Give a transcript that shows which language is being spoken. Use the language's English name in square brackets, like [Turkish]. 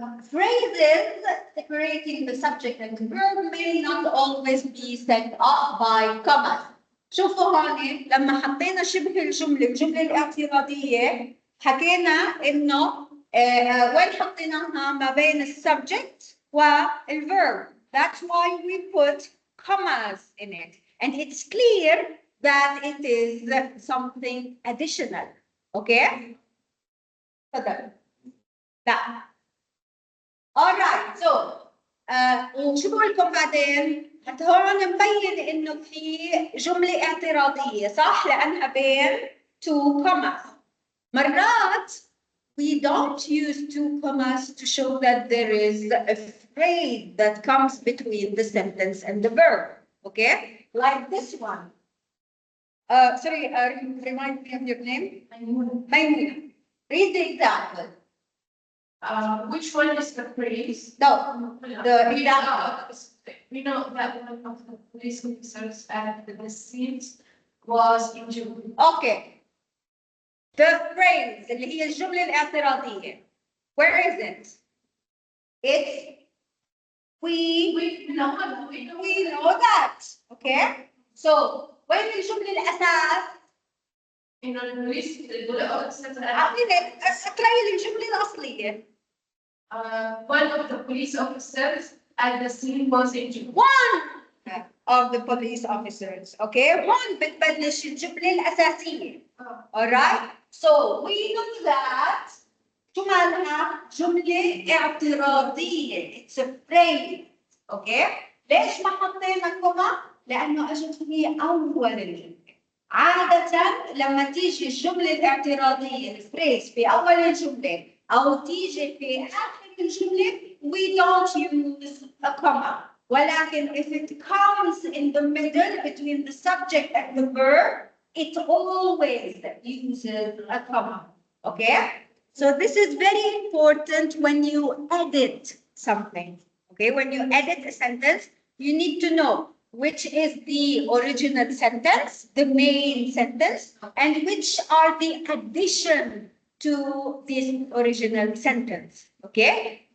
[English] Phrases separating the subject and the verb may not always be set up by commas. [Arabic] شوفوا هون لما حطينا شبه الجملة الاعتراضية حكينا إنه وين حطيناها ما بين السبجكت والverb. [English] That's why we put commas in it. And it's clear that it is something additional. [Arabic] Okay? تفضل. لا. [English] alright so [Arabic] وشو بقول لكم بعدين؟ حتى هون مبين انه في جمله اعتراضيه صح؟ لانها بين [English] two commas. [Arabic] مرات [English] we don't use two commas to show that there is a phrase that comes between the sentence and the verb. Okay? Like this one. Sorry, remind me of your name? Maymuna. Read the example. Which one is the phrase? No, the example. We know that one of the police officers at the scene was injured. Okay. The phrase [Arabic] اللي هي الجملة الاعتراضية. [English] Where is it? It's we know that. Okay? So [Arabic] وين الجملة الأساس؟ إنه البوليس أعطيني اقرأي لي الجملة الأصلية. [English] One of the police officers at the scene was injured. One of the police officers. Okay? [Arabic] One بتبلش الجملة الأساسية. [English] Alright? So we know that [Arabic] شو مالها؟ جملة اعتراضية. [English] It's a phrase. Okay? [Arabic] ليش ما حطينا كوما؟ لأنه أجت في أول الجملة. عادة لما تيجي الجملة الاعتراضية الفريز في أول الجملة أو تيجي في آخر الجملة [English] we don't use a comma. [Arabic] ولكن [English] if it comes in the middle between the subject and the verb, it always uses a comma. Okay? So this is very important when you edit something. Okay? When you edit a sentence, you need to know which is the original sentence, the main sentence, and which are the addition to this original sentence. Okay?